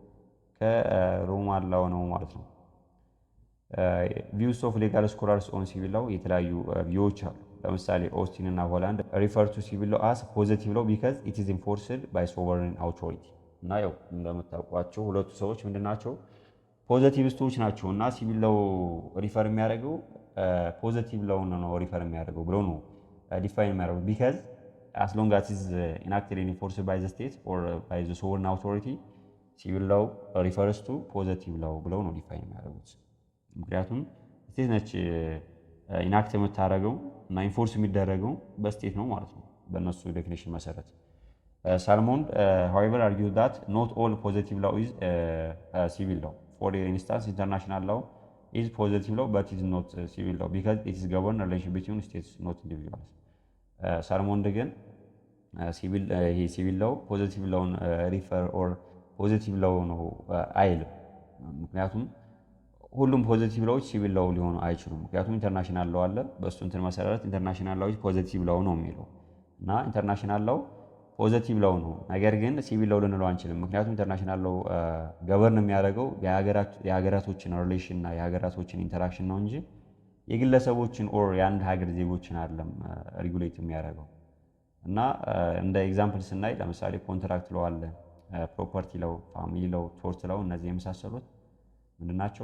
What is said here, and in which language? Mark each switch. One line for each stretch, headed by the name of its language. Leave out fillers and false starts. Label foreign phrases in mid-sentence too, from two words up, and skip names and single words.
Amharic: ከሮማን ላው ነው ማለት ነው።
English: views of legal scholars on civil law
Amharic: የተለያዩ ቪዎች አሉ። ለምሳሌ ኦስቲን እና ሆላንድ
English: refer to civil law as positive law because it is enforced by sovereign authority።
Amharic: እና ያው እንደምታውቋቸው ሁለቱ ሰዎች ምንድናቸው? ፖዚቲቪስቶች ናቸው። እና
English: civil law
Amharic: ሪፈር የሚያደርገው
English: positive law
Amharic: ነው ሪፈር የሚያደርገው ብለው ነው ዲፋይን የሚያደርገው። ቢካዝ
English: as long as it is enacted and enforced by the state or by the sovereign authority civil law refers to positive law
Amharic: ብለው ነው ዲፋይን የሚያደርጉት። ምክንያቱም ስቴት ነች ኢናክት የምታደርገው እና ኢንፎርስ የሚደረገው በስቴት ነው ማለት ነው በእነሱ ዴፊኒሽን መሰረት።
English: ሳልሞን however argued that not all positive law is civil law. For instance, international law is positive law but it is not civil law because it is governed relation between states not individuals.
Amharic: ሳልሞን ግን
English: civil law positive law refer or positive law
Amharic: ነው አይልም። ምክንያቱም ሁሉም
English: positive laws civil law
Amharic: ሊሆኑ አይችሉም። ምክንያቱም
English: international law
Amharic: አለ። በእሱ እንትን መሰረት
English: international laws positive law
Amharic: ነው የሚለው እና
English: international law positive law
Amharic: ነው። ነገር ግን
English: civil law
Amharic: ልንለው አንችልም። ምክንያቱም
English: international law govern
Amharic: የሚያደርገው የሀገራቶችን ሪሌሽን እና የሀገራቶችን ኢንተራክሽን ነው እንጂ የግለሰቦችን ኦር የአንድ ሀገር ዜጎችን አይደለም ሬጉሌት የሚያደርገው። እና እንደ ኤግዛምፕል ስናይ ለምሳሌ
English: contract law
Amharic: አለ፣
English: property law, family law, tort law
Amharic: እነዚህ የመሳሰሉት ምንድናቸው?